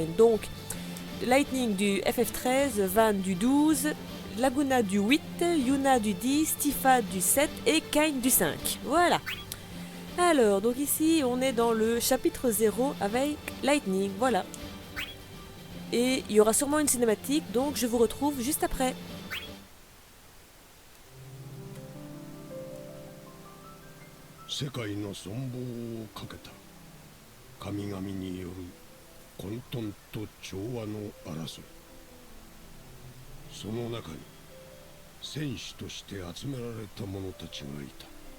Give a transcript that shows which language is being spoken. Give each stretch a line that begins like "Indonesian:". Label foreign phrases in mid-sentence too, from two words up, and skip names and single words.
French: Donc Lightning du FF13, Van du 12, Laguna du 8, Yuna du 10, Tifa du 7 et Kain du 5. Voilà. Alors, donc ici, on est dans le chapitre 0 avec Lightning, voilà. Et il y aura sûrement une cinématique, donc je vous retrouve juste après.
Japanese: 世界の存亡をかけた神々による混沌と調和の争い。その中に戦士として集められた者たちがいた。